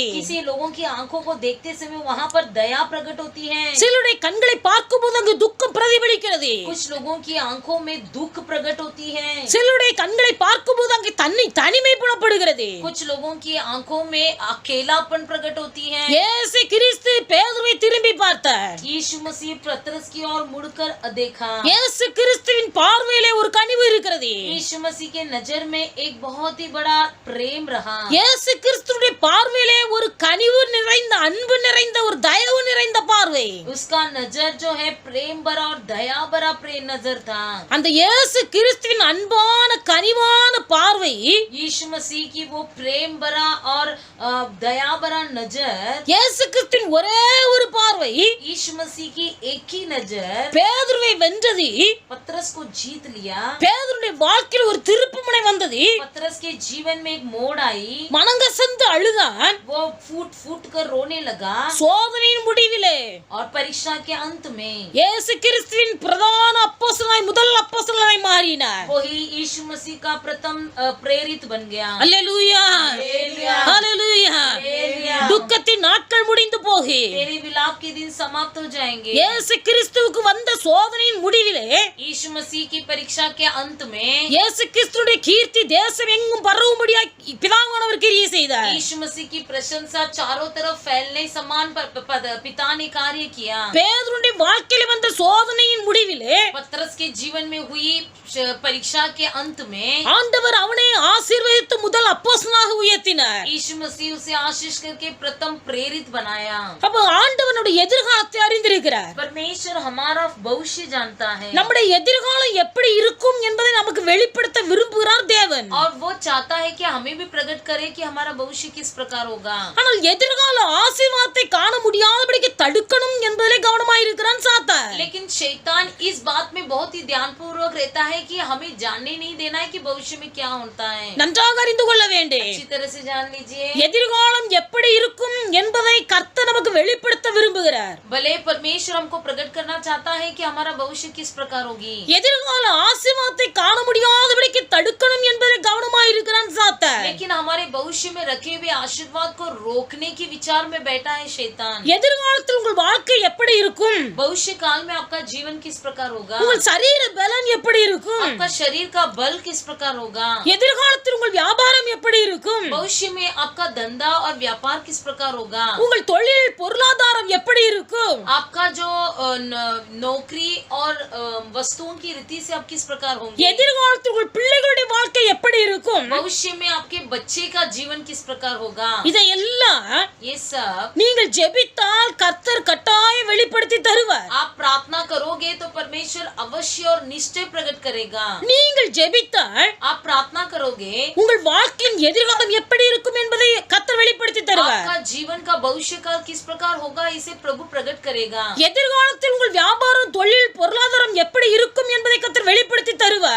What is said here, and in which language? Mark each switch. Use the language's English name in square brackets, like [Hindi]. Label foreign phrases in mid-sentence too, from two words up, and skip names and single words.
[Hindi] किसी लोगों की आंखों को देखते समय वहाँ पर दया प्रकट होती है। [Tamil] சிலருடைய கண்களை பார்க்கும்போது அங்கு துக்கம் பிரதிபலிக்கிறது. [Hindi] कुछ लोगों की आंखों में दुख प्रकट होती है। [Tamil] சிலருடைய கண்களை பார்க்கும்போது அங்கு தனிமை புலப்படுகிறது. [Hindi] कुछ लोगों की आंखों में अकेलापन प्रकट होती है। [Tamil] இயேசு கிறிஸ்து பேதுருவை திரும்பி பார்த்தார். [Hindi] यीशु मसीह पतरस की ओर मुड़कर देखा। [Tamil] இயேசு கிறிஸ்துவின் பார்வையிலே ஒரு கனிவு இருக்கிறது. [Hindi] यीशु मसीह के नजर में एक बहुत ही बड़ा प्रेम रहा। [Tamil] இயேசு கிறிஸ்துவின் பார்வையிலே ஒரு கனிவு நிறைந்த, அன்பு நிறைந்த, ஒரு தயவு நிறைந்த பார்வை. பார்வை. [Hindi] उसका नजर जो है प्रेम भरा और दया भरा प्रेम नजर था. [Tamil] அந்த இயேசு கிறிஸ்துவின் அன்பான கனிவான பார்வை [Hindi] यीशु मसीह की वो प्रेम भरा और दया भरा नजर, [Tamil] இயேசு கிறிஸ்துவின் ஒரே ஒரு பார்வை [Hindi] यीशु मसीह की एक ही नजर [Tamil] பேதுருவை வென்றது. [Hindi] पतरस को जीत लिया. [Tamil] பேதுருடைய வாழ்க்கையில் ஒரு திருப்புமுனை வந்தது. [Hindi] पतरस के जीवन में एक मोड़ आई. [Tamil] மனங்கசந்து அழுதான். [Hindi] वो फूट फूट कर रोने लगा. [Tamil] சோதனையின் முடிவிலே [Hindi] और परीक्षा के अंत में [Tamil] இயேசு கிறிஸ்துவின் பிரதான அப்போஸ்தலனாய் முதல் அப்போஸ்தலனாய் மாறினார். [Hindi] वही यीशु मसीह का प्रथम प्रेरित बन गया. [Tamil] அல்லேலூயா, [Hindi] हालेलुया, [Tamil] அல்லேலூயா. [Hindi] हालेलुया. [Tamil] துக்கத்தின் நாட்கள் முடிந்து போகி [Hindi] तेरे विलाप के दिन समाप्त हो जाएंगे. [Tamil] இயேசு கிறிஸ்துவுக்கு வந்த சோதனையின் முடிவிலே [Hindi] यीशु मसीह की परीक्षा के अंत में [Tamil] இயேசு கிறிஸ்துவுடைய கீர்த்தி தேசம் எங்கும் பரவும்படியாய் பிதாவானவர் கிரியை செய்தார். [Hindi] यीशु मसीह की प्रशंसा चारों तरफ फैलने समान पिता ने कार्य किया. [Tamil] பேதுருடைய வாழ்க்கையில் வந்த சோதனையின் முடிவிலே [Hindi] पतरस के जीवन में हुई परीक्षा के अंत में [Tamil] ஆண்டவர் அவனை ஆசீர்வதித்து முதல் அப்போஸ்தலனாக உயர்த்தினார். [Hindi] यीशु मसीह उसे आशीष करके प्रथम प्रेरित बनाया. [Tamil] அப்ப ஆண்டவனுடைய எதிர்காலத்தை அறிந்திருக்கிறார். [Hindi] परमेश्वर हमारा भविष्य जानता है [Tamil] நம்முடைய எதிர்காலம் எப்படி இருக்கும் என்பதை நமக்கு வெளிப்படுத்த விரும்புகிறார் தேவன். [Hindi] और वो चाहता है कि हमें भी प्रकट करे कि हमारा भविष्य किस प्रकार होगा. [Tamil] ஆனால் எதிர்கால ஆசீர்வாதத்தை காண முடியாதபடிக்கு தடுக்கணும் என்பதிலே கவனமாய் இருக்கிறான் சாத்தான். [Hindi] लेकिन शैतान इस बात में बहुत ही ध्यानपूर्वक रहता है कि हमें जानने नहीं देना है कि भविष्य में क्या होता है. [Tamil] நன்றாக அறிந்து கொள்ள வேண்டும். [Hindi] अच्छी तरह से जान लीजिए. [Tamil] எதிர்காலம் எப்படி இருக்கும் என்பதை கர்த்தர் நமக்கு வெளிப்படுத்த விரும்புகிறார். [Hindi] भले परमेश्वर हमको प्रकट करना चाहता है कि हमारा भविष्य किस प्रकार होगी. [Tamil] எதிர்கால ஆசீர்வாதத்தை காண முடியாதபடிக்கு தடுக்கணும் என்பதில் கவனமாய் இருக்கிறான் சாத்தான். [Hindi] लेकिन हमारे भविष्य में रखे हुए आशीर्वाद को रोकने के विचार में बैठा है शैतान. [Tamil] எதிர்காலத்தில் உங்கள் வாழ்க்கை எப்படி இருக்கும்? [Hindi] भविष्य काल में आपका जीवन किस प्रकार होगा. [Tamil] உங்கள் சரீர பலன் எப்படி இருக்கும்? [Hindi] आपका शरीर का बल किस प्रकार होगा. [Tamil] எதிர்காலத்தில் உங்கள் வியாபாரம் எப்படி இருக்கும்? [Hindi] भविष्य में आपका धंधा और व्यापार किस प्रकार होगा. [Tamil] உங்கள் தொழில் பொருளாதாரம் எப்படி இருக்கும்? [Hindi] आपका जो नौकरी और वस्तुओं की रीति से आप किस प्रकार होंगे. [Tamil] எதிர்காலத்தில் உங்கள் பிள்ளைகளுடைய வாழ்க்கை எப்படி இருக்கும்? [Hindi] भविष्य में आपके बच्चे का जीवन किस प्रकार होगा. [Tamil] இதையெல்லாம் [Hindi] ये सब [Tamil] நீங்கள் ஜெபித்தால் கர்த்தர் கட்டாயம் வெளிப்படுத்தி தருவார். [Hindi] आप प्रार्थना करोगे तो परमेश्वर अवश्य और निश्चय प्रकट करेगा. [Tamil] நீங்கள் ஜெபித்தால் [Hindi] आप प्रार्थना करोगे [Tamil] உங்கள் வாழ்க்கையின் எதிர்காலம் எப்படி இருக்கும் என்பதை கர்த்தர் வெளிப்படுத்தி தருவார். [Hindi] आपका जीवन का भविष्य काल किस प्रकार होगा इसे प्रभु प्रकट करेगा. [Tamil] எதிர்காலத்தில் உங்கள் வியாபாரம் தொழில் பொருளாதாரம் எப்படி இருக்கும் என்பதை கர்த்தர் வெளிப்படுத்தி தருவார்.